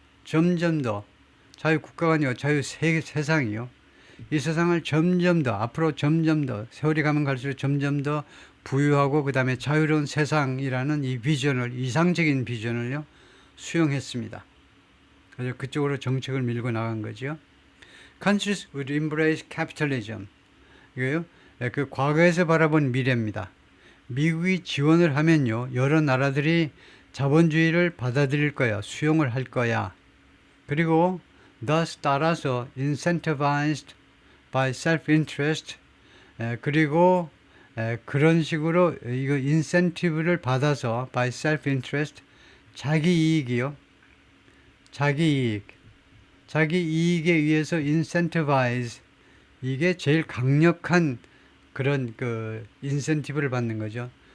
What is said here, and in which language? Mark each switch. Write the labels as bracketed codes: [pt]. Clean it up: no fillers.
[ko] 점점 더 자유국가가 아니고 자유세상이요. 이 세상을 점점 더 앞으로 점점 더 세월이 가면 갈수록 점점 더 부유하고 그 다음에 자유로운 세상이라는 이 비전을 이상적인 비전을요 수용했습니다. 그래서 그쪽으로 정책을 밀고 나간 거죠. [en] Countries would embrace capitalism. [ko] 이거요. 그 과거에서 바라본 미래입니다. 미국이 지원을 하면요. 여러 나라들이 자본주의를 받아들일 거야. 수용을 할 거야. 그리고 [en] thus [ko] 따라서 [en] incentivized by self-interest [ko] 그리고 그런 식으로 이거 인센티브를 받아서 [en] by self-interest [ko] 자기 이익이요. 자기 이익. 자기 이익에 의해서 incentivize 이게 제일 강력한 그런 그 인센티브를 받는 거죠.